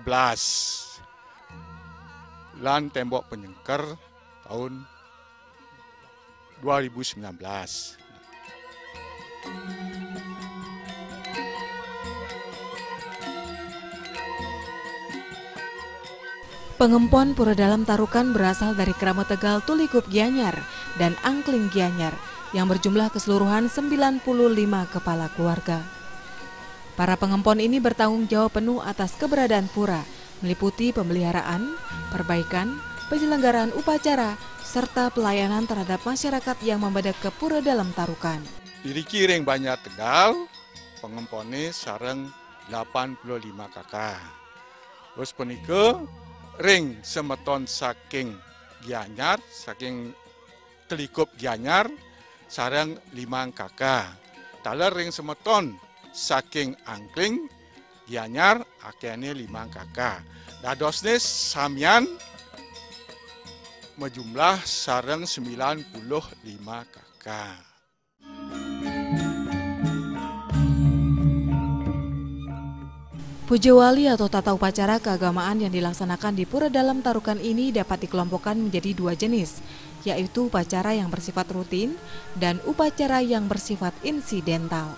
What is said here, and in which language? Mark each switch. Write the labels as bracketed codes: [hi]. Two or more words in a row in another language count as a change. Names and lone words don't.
[ban] Lan tembok penyengker tahun 2019. [id] Pengempon Pura Dalam Tarukan berasal dari Krama Tegal Tulikup Gianyar dan Angkling Gianyar yang berjumlah keseluruhan 95 kepala keluarga. Para pengempon ini bertanggung jawab penuh atas keberadaan pura, meliputi pemeliharaan, perbaikan, penyelenggaraan upacara, serta pelayanan terhadap masyarakat yang membedak ke Pura Dalam Tarukan. [ban] Diriki ring Banjar Tegal, pengempone sareng 85 kakak. Terus punika ring semeton saking Gianyar, saking Telikup Gianyar, sareng 5 kakak. Taler ring semeton saking Angkling Gianyar, akene 5 kakak. Dadosne samian menjumlah sareng 95 kakak. [id] Puja Wali atau tata upacara keagamaan yang dilaksanakan di Pura Dalam Tarukan ini dapat dikelompokkan menjadi 2 jenis, yaitu upacara yang bersifat rutin dan upacara yang bersifat insidental.